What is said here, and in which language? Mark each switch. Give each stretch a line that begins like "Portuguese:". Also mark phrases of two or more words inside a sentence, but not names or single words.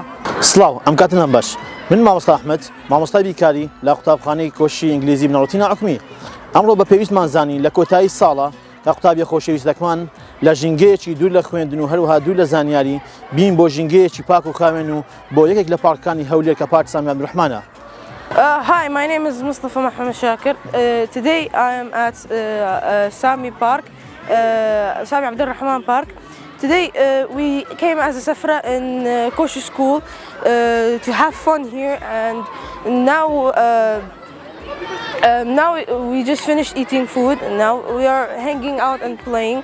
Central Kurdish: سڵاو ئەم کاتتان باش من مامۆستا ئەحمەد مامۆستای بیکاری لە قوتابخانەی کۆشی ئینگلیزی بنەڕەتی ناحکمی ئەمڕۆ بە پێویستمان زانی لە کۆتایی ساڵە کە قوتابی خۆشەویستەکمان لە ژینگەیەکی دوور لە خوێندن و هەروەها دوور لە زانیاری بین بۆ ژینگەیەکی پاک و کاوێن و بۆ یەکێک لە پارکەکانی هەولێر کە پارک سامی عەبدوڕەحمانە.
English: Hi, my name is Mustafa Mohammed Shakir. Today I am at Sami Park, Sami Abdurrahman Park. Today we came as a Safra in Kosher School to have fun here, and now we just finished eating food and now we are hanging out and playing.